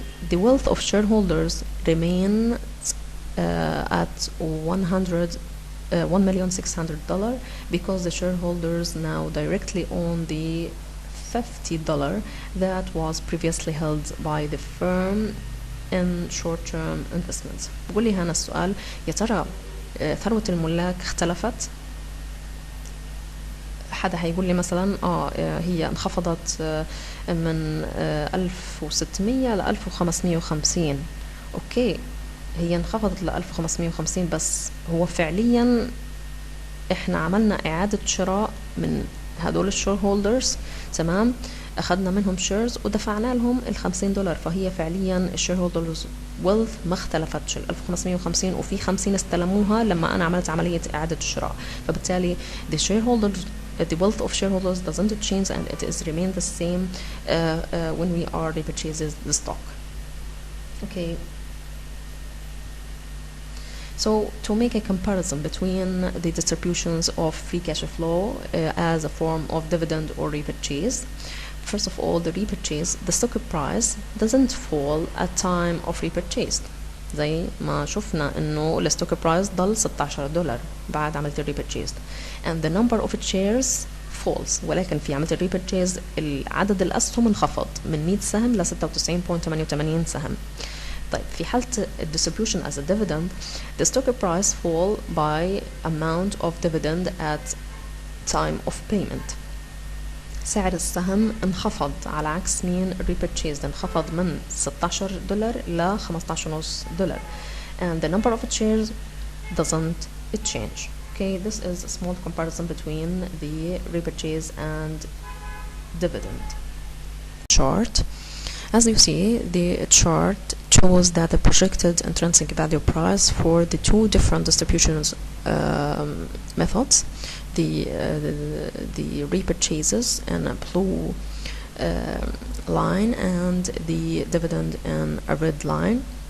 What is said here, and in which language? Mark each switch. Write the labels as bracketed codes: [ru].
[en] The wealth of shareholders remains at $1,600,000 because the shareholders now directly own the $50 that was previously held by the firm in short-term investments. [ar] بقول لي هنا السؤال، يا ترى ثروة الملاك اختلفت؟ حدا هيقول لي مثلا هي انخفضت من 1600 ل 1550. اوكي، هي انخفضت ل 1550، بس هو فعليا احنا عملنا اعادة شراء من هدول الشير هولدرز، تمام، اخذنا منهم شيرز ودفعنا لهم $50، فهي فعليا الشير هولدرز ويلث ما اختلفتش، ال 1550 وفي 50 استلموها لما انا عملت عملية اعادة الشراء، فبالتالي [en] the wealth of shareholders doesn't change and it is remain the same when we are repurchases the stock. Okay. So to make a comparison between the distributions of free cash flow as a form of dividend or repurchase, first of all, the repurchase, the stock price doesn't fall at time of repurchase. [ar] زي ما شفنا انه الستوك برايس ضل $16 بعد عملية الريبرتشيز [en] and the number of shares falls، [ar] ولكن في عملية الريبرتشيز عدد الأسهم انخفض من 100 سهم ل 96.88 سهم. طيب في حالة [en] distribution as a dividend, the stock price fall by amount of dividend at time of payment. [ar] سعر السهم انخفض على عكس مين repurchased، انخفض من $16 ل $15.5 [en] and the number of shares doesn't change. Okay, this is a small comparison between the repurchase and dividend chart. As you see, the chart shows that the projected intrinsic value price for the two different distributions methods, the repurchases in a blue line and the dividend in a red line.